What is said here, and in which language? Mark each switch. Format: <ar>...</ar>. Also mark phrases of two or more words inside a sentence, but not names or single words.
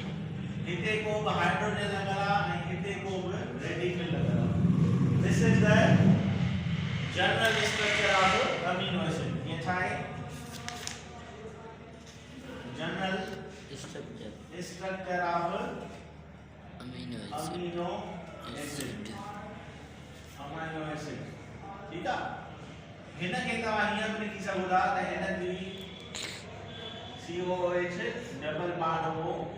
<sd>हिते को बि हाइड्रोजन लॻल आहे ऐं हिते को बि रेडिकल लॻल आहे।</sd> <en>this is the general structure of amino acid.</en> <sd>ये छा आहे,</sd> <en>general structure of amino acid. amino acid</en> <sd>ठीक आहे। हिन खे तव्हां हीअं बि लिखी सघो था त हिन जी COOH</sd> <en>double bond</en> <sd>हो</sd>